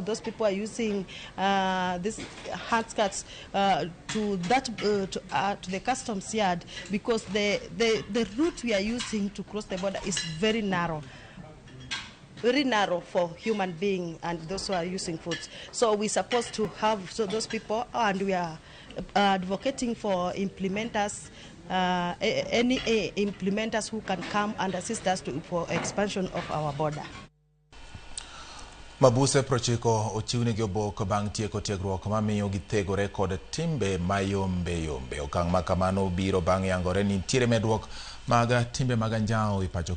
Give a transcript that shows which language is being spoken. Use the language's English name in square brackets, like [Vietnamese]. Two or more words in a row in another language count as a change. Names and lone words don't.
[English] Those people are using these hand skirts to the customs yard because the route we are using to cross the border is very narrow for human beings and those who are using food. So we're supposed to have those people, and we are advocating for implementers, any implementers who can come and assist us for expansion of our border. [Luo (Kenya and Tanzania)] Mabuse prochiko ochiwne gi obok bang' tieko tiegruok mamiyo githegore kod timbe mayombe. Okang' makamano biro bang' yangore ni nitiere medruok mag timbe mag anjao e pacho